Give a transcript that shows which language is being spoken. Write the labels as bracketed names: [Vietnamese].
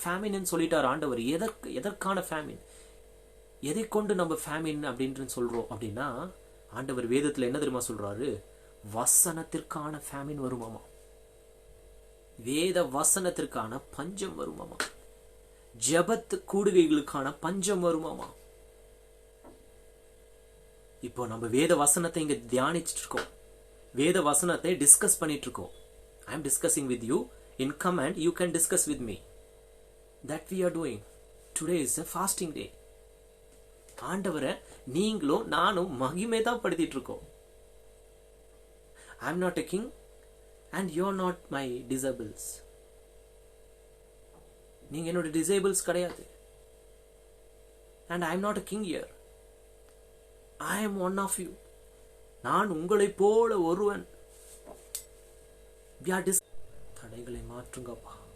[Tamil] ஃபேமின்னு சொல்லிட்டார் ஆண்டவர். எதற்கான ஃபேமின்? எதை கொண்டு நம்ம ஃபேமின் அப்படின்ட்டு சொல்றோம் அப்படின்னா, ஆண்டவர் வேதத்துல என்ன தெரியுமா சொல்றாரு? வசனத்திற்கான ஃபேமின் வருமாமா. வேத வசனத்திற்கான பஞ்சம் வருமாமா. ஜெபத்து கூடுகைகளுக்கான பஞ்சம் வருமாமா. இப்போ நம்ம வேத வசனத்தை இங்க தியானிச்சுட்டு இருக்கோம். வேத வசனத்தை டிஸ்கஸ் பண்ணிட்டு இருக்கோம். [English] I am discussing with you. In comment, you can discuss with me. That we are doing. Today is a fasting day. [Tamil] ஆண்டவரை நீங்களும் நானும் மகிமை தான் படுத்திட்டு இருக்கோம். [English] I am not a king and you are not my disables. [Tamil] நீங்க என்னோட disables கிடையாது. [English] And I am not a king here. I am one of you. [Tamil] நான் உங்களைப் போல ஒருவன். தடைகளை மாற்றுங்கப்பா.